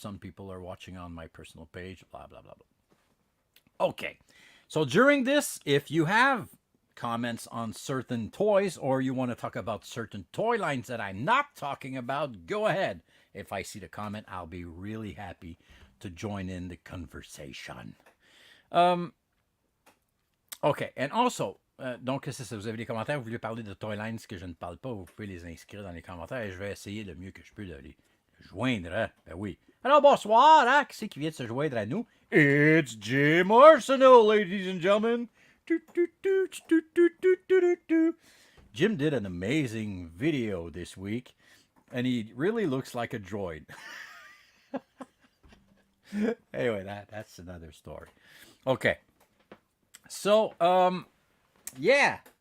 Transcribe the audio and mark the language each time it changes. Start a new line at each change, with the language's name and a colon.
English: Some people are watching on my personal page. Blah, blah, blah, blah. Okay. So during this, if you have comments on certain toys, or you want to talk about certain toy lines that I'm not talking about, go ahead. If I see the comment, I'll be really happy to join in the conversation. OK. And also,
French: donc, c'est ça. Vous avez des commentaires, vous voulez parler de toy lines que je ne parle pas, vous pouvez les inscrire dans les commentaires et je vais essayer le mieux que je peux de les joindre. Hein? Ben oui. Alors, bonsoir. Hein? Qui c'est qui vient de se joindre à nous?
English: It's Jim Arsenal, ladies and gentlemen. Jim did an amazing video this week, and he really looks like a droid. Anyway, that's another story. Okay. So, yeah.